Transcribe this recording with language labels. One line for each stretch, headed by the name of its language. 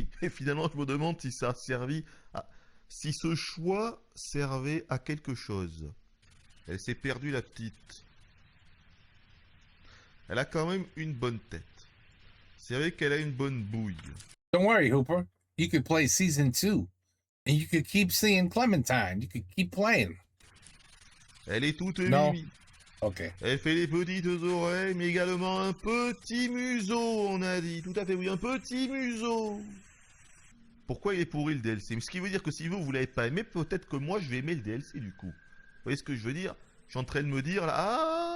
French: Et finalement, je me demande si ça a servi à... Si ce choix servait à quelque chose. Elle s'est perdue, la petite. Elle a quand même une bonne tête. C'est vrai qu'elle a une bonne bouille.
English: Don't worry, Hooper. You could play season 2. And you could keep seeing Clementine. You could keep playing.
French: Elle est toute Non. mimi.
English: Okay.
French: Elle fait des petites oreilles, mais également un petit museau, on a dit. Tout à fait, oui, un petit museau. Pourquoi il est pourri le DLC? Ce qui veut dire que si vous l'avez pas aimé, peut-être que moi je vais aimer le DLC du coup. Vous voyez ce que je veux dire? Je suis en train de me dire là, ah,